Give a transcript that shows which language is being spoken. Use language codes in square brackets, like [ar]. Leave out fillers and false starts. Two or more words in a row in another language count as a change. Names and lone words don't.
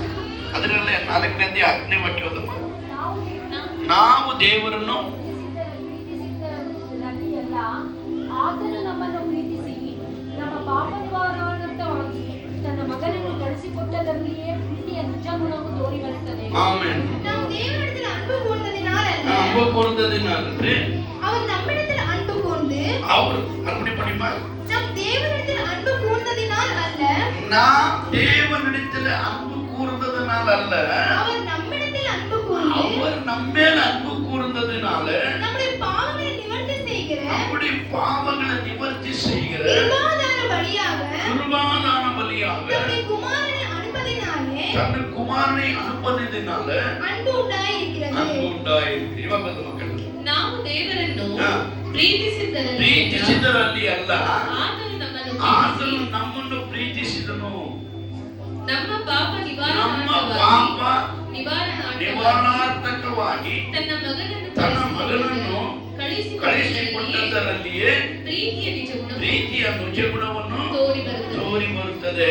[kn] ಅದರಲ್ಲೇ 4ನೇ ಅಧ್ಯಾಯ 10ನೇ ವಾಕ್ಯವಾದಮ್ಮ, ನಾವು ದೇವರನ್ನು ಆತನು ನಮ್ಮನ್ನು ಪ್ರೀತಿಸಿ ನಮ್ಮ ಪಾಪ ನಿವಾರಣಾರ್ಥವಾಗಿ ತನ್ನ ಮಗನನ್ನು ಕಳಿಸಿಕೊಟ್ಟದರಲ್ಲಿಯೇ ಪ್ರೀತಿಯ ನಿಜ ಗುಣವು ತೋರಿ ಬರುತ್ತದೆ. ಆಮೆನ್. [ta] ನಾವು தேவனிடத்தில் அன்பு கூர்ந்ததினாலல்ல, அன்பு கூர்ந்ததினாலன்றே அவர் நம்மிடத்தில் அன்பு கூர்ந்து, அவர் அன்பு பண்ணிமா, நம் தேவனிடத்தில் அன்பு கூர்ந்ததினால் அல்ல, நாம் தேவனிடத்தில் அன்பு கூர்ந்ததினால் அல்ல, அவர் நம்மிடத்தில் அன்பு கூர்ந்து, அவர் நம்மேல் அன்பு கூர்ந்ததினால நம்முடைய பாவங்களை நிவர்த்தி செய்கிற, நம்முடைய பாவங்களை நிவர்த்தி செய்கிற கிருபாதான பலியாக தன்னுடைய குமாரனை அனுப்பதினால அன்பு உண்டாயிருக்கிறது. [kn] ಇವಾಗ ಮಕ್ಕಳು, ನಾವು ದೇವರನ್ನು ಪ್ರೀತಿಸಿದ್ದರಲ್ಲಿ ಅಲ್ಲ, ಆತನು ನಮ್ಮನ್ನು ಪ್ರೀತಿಸಿದನು. ನಮ್ಮ ಪಾಪ ನಿವಾರಣಾರ್ಥಕವಾಗಿ ತನ್ನ ಮಗನನ್ನು ಕಳಿಸಿಕೊಟ್ಟದರಲ್ಲಿಯೇ ಪ್ರೀತಿಯ ನಿಜ ಗುಣವನ್ನು ತೋರಿ ಬರುತ್ತದೆ.